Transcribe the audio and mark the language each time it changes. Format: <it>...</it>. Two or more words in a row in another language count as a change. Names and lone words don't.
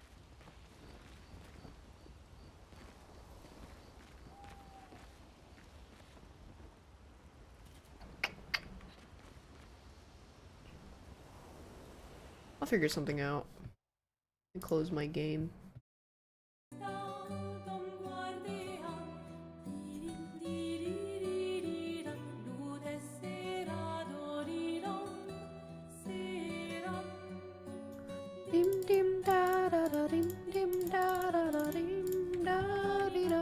<en>I'll figure something out and close my game. Dim dim da da da dim dim da da da dim da di da.</en>